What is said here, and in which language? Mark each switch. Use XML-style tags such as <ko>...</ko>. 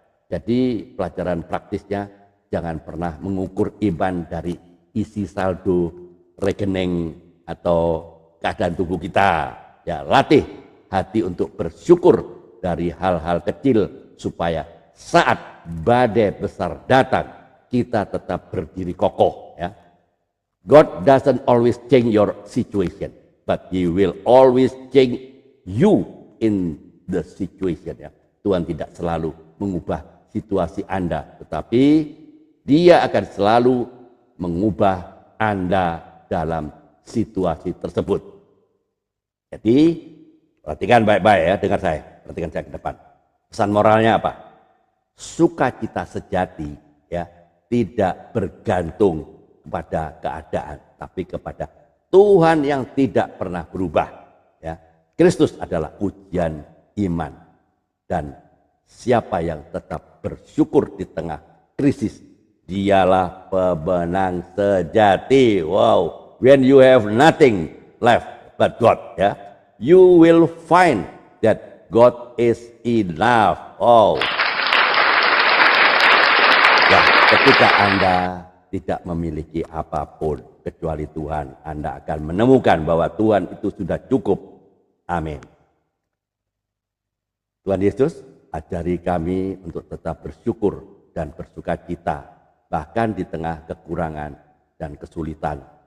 <id>Jadi pelajaran praktisnya jangan pernah mengukur iman dari isi saldo rekening atau keadaan tubuh kita. Ya, latih hati untuk bersyukur dari hal-hal kecil supaya saat badai besar datang kita tetap berdiri kokoh ya.</id> <en>God doesn't always change your situation, but He will always change you in the situation ya.</en> <id>Tuhan tidak selalu mengubah situasi Anda, tetapi Dia akan selalu mengubah Anda dalam situasi tersebut. Jadi perhatikan baik-baik ya, dengar saya, perhatikan saya ke depan. Pesan moralnya apa? Sukacita sejati ya tidak bergantung kepada keadaan, tapi kepada Tuhan yang tidak pernah berubah. Ya, Kristus adalah ujian iman dan siapa yang tetap bersyukur di tengah krisis, dialah pemenang sejati.</id> <en>Wow, when you have nothing left but God, ya, you will find that God is enough.</en> <id>Oh, ya, ketika Anda tidak memiliki apapun kecuali Tuhan, Anda akan menemukan bahwa Tuhan itu sudah cukup. Amin. Tuhan Yesus, ajari kami untuk tetap bersyukur dan bersukacita, bahkan di tengah kekurangan dan kesulitan.</id>